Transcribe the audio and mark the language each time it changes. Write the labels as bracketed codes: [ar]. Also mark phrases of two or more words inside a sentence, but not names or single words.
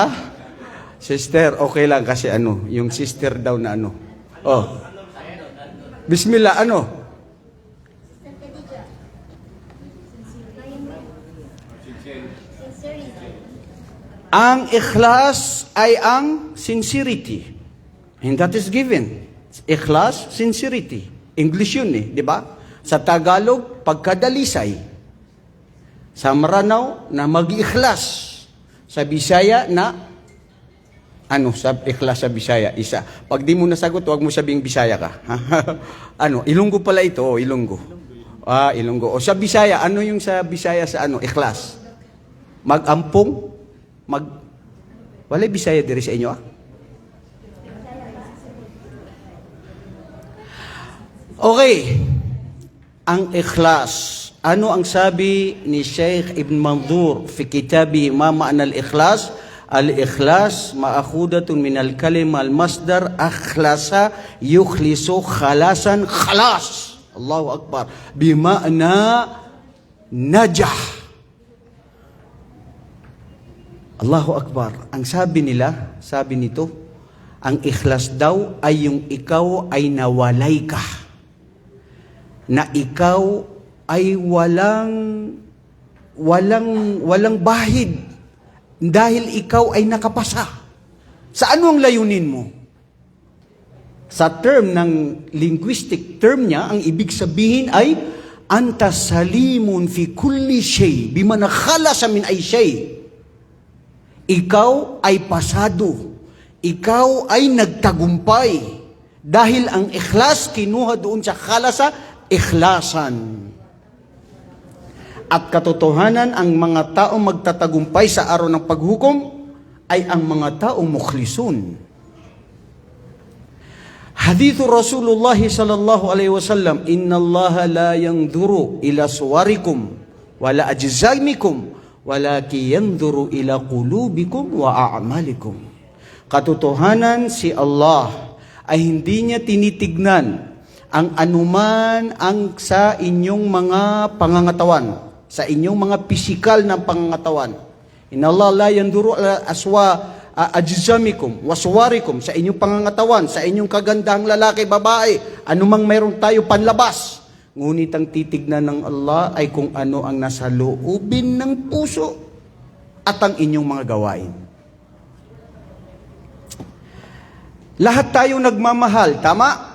[tl] Sister, okay lang kasi yung sister daw na Bismillah, Ang ikhlas ay ang sincerity. [en] And that is given. [tl] Ikhlas, sincerity. English yun di ba? Sa Tagalog, pagkadalisay. Sa Maranao, na mag-ikhlas. Sa Bisaya, na sa ikhlas sa Bisaya? Isa. Pag di mo nasagot, huwag mo sabing Bisaya ka. Ilonggo pala ito, Ilonggo. Ilonggo. O sa Bisaya, ano yung sa Bisaya sa ikhlas? [ceb] Mag-ampong? Walay Bisaya diri sa inyo Okay. [tl] Ang ikhlas. Ano ang sabi ni Sheikh Ibn Mandur [ar] في كتابي ما معنى الإخلاص? الإخلاص مأخوذة من الكلمة المصدر أخلص يخلص خلاصا خلاص. الله أكبر. بمعنى نجاة. الله أكبر. [tl] Ang sabi nito, ang ikhlas daw ay yung ikaw ay nawalay ka. Na ikaw ay walang bahid. Dahil ikaw ay nakapasa. Sa ano ang layunin mo? Sa term ng [en] linguistic term [tl] niya, ang ibig sabihin ay [ar] أنت سالم في كل شيء بما نخلص من أي شيء. [tl] Ikaw ay pasado. Ikaw ay nagtagumpay. Dahil ang ikhlas, kinuha doon sa [ar] خلص، إخلاصا. [tl] At katotohanan, ang mga taong magtatagumpay sa araw ng paghukom ay ang mga taong mukhlisun. [ar] حديث رسول الله صلى الله عليه وسلم، إن الله لا ينظر إلى صوركم ولا أجسامكم ولكن ينظر إلى قلوبكم وأعمالكم. [tl] Katotohanan, si Allah ay hindi niya tinitignan ang anuman ang sa inyong mga pangangatawan, sa inyong mga pisikal na pangangatawan. [ar] إن الله لا ينظر إلى أجسامكم وصوركم, [tl] sa inyong pangangatawan, sa inyong kagandahang lalaki, babae, anumang mayroon tayo panlabas. Ngunit ang titignan ng Allah ay kung ano ang nasa loobin ng puso at ang inyong mga gawain. Lahat tayo nagmamahal, tama?